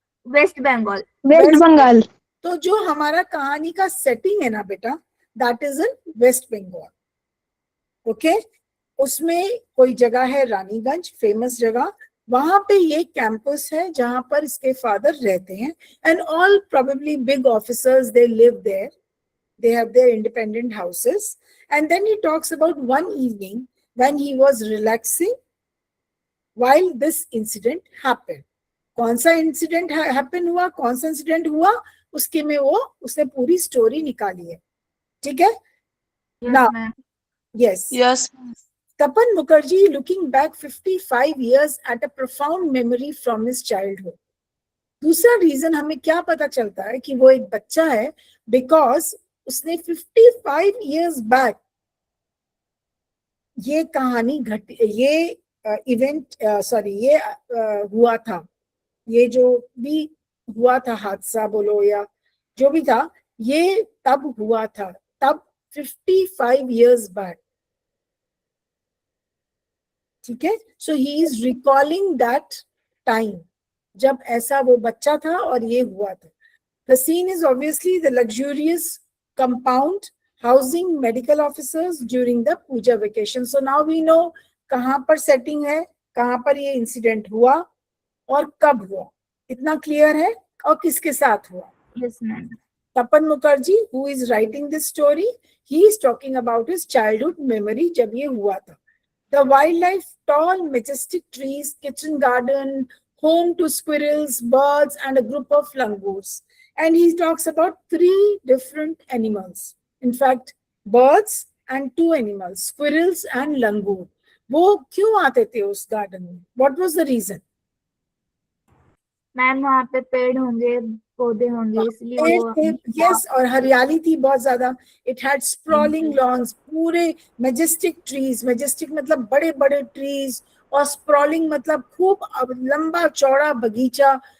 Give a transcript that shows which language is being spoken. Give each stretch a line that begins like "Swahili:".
Hindi: Waste Bengal. Waste Bengal. तो जो हमारा कहानी का सेटिंग है ना बेटा,
English: that is in West Bengal. Okay?
Hindi: उसमें कोई जगह है रानीगंज, फेमस जगह, वहां पे ये कैंपस है जहां पर इसके फादर रहते हैं,
English: and all probably big officers, they live there. They have their independent houses. And then he talks about one evening when he was relaxing while this incident happened.
Hindi: कौन सा इंसिडेंट हैपन हुआ, कौन सा incident हुआ, उसके में वो उसने पूरी स्टोरी निकाली है, ठीक है?
English: Now, yes. Yes. Tapan Mukherjee looking back 55 years at a profound memory from his childhood.
Hindi: दूसरा रीजन हमें क्या पता चलता है कि वो एक बच्चा है, बिकॉज उसने 55 years बैक ये कहानी घटी, ये इवेंट ये हुआ था, ये जो भी हुआ था हादसा बोलो या जो भी था, ये तब हुआ था, तब 55 years बैक, ठीक है?
English: so he is recalling that time
Hindi: जब ऐसा वो बच्चा था और ये हुआ था.
English: The scene is obviously the luxurious compound housing medical officers during the puja vacation. So now we know
Hindi: कहाँ पर setting है, कहाँ पर ये incident हुआ और कब हुआ, इतना clear है, और किसके साथ हुआ.
English: Yes ma'am. Tapan Mukherjee, who is writing this story, he is talking about his childhood memory
Hindi: जब ये हुआ था.
English: The wildlife, tall, majestic trees, kitchen garden, home to squirrels, birds, and a group of langurs. And he talks about 3 different animals. In fact, birds and 2 animals, squirrels and langur.
Hindi: वो क्यों आते थे उस garden में?
English: What was the reason?
Hindi: Ma'am वहाँ पे पेड़ होंगे, पौधे होंगे, इसलिए वो यस, और हरियाली थी बहुत ज्यादा.
English: it had sprawling lawns,
Hindi: पूरे मैजेस्टिक ट्रीज, मैजेस्टिक मतलब बड़े बड़े ट्रीज, और स्प्रॉलिंग मतलब खूब लंबा चौड़ा बगीचा.